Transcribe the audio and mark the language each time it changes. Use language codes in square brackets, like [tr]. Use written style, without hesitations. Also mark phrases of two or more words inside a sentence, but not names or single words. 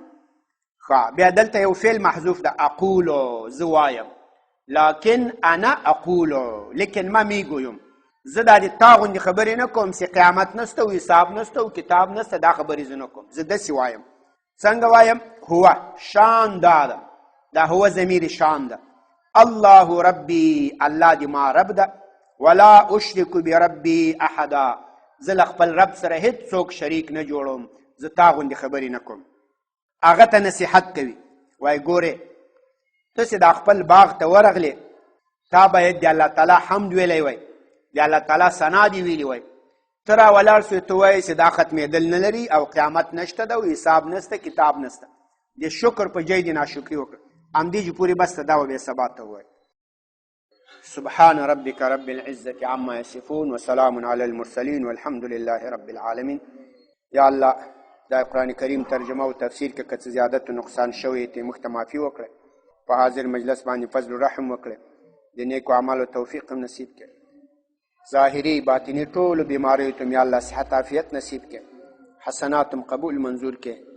[ps] ښه بیا دلته یو فعل محذوف ده اقولو زه وایم [ar] لکن انا اقولو [fa] لیکن ما میگویم [ps] زه دا د تا غوندې خبرې نه کوم چې قیامت نسته و حساب نسته و کتاب نسته دا خبرې زه نه کوم زه داسې وایم څنګه وایم هو شان دا ده دا هو ضمیر شان ده [ar] الله ربي [ps] الله د ما رب ده [ar] ولا اشرک بربي احدا [ps] زه له خپل رب سره هېڅوک شریک نه جوړوم زه تا غوندې خبرې نه کوم هغه ته نصیحت کوي وایي ګورې تاسې دا خپل باغ ته ورغلې تا باید د الله تعالی حمد ویلی وی د الله تعالی ثنا دې ویلي وای ته را ولاړ سوې ته وایې چې دا ختمېدل نه لري او قیامت نشته ده او حساب نسته کتاب نسته د شکر په ځای دې ناشکري وکړه همدې چې پورې بس ته دا به بې سبا ته ووایي [ar] سبحان ربك رب العزة عما يصفون وسلام على المرسلين والحمد لله رب العالمين. [ps] یا الله دا قرآن کریم ترجمه او تفسیر کې که څه زیادت و نقصان شوی ته موږ ته معافي وکړئ په حاضر مجلس باندې فضل و رحم وکړئ د نیکو اعمالو توفیق هم نصیب کړئ ظاهري باطني ټولو بیماریو ته یا الله صحت عافیت نصیب کړئ حسنات هم قبول منظور کړئ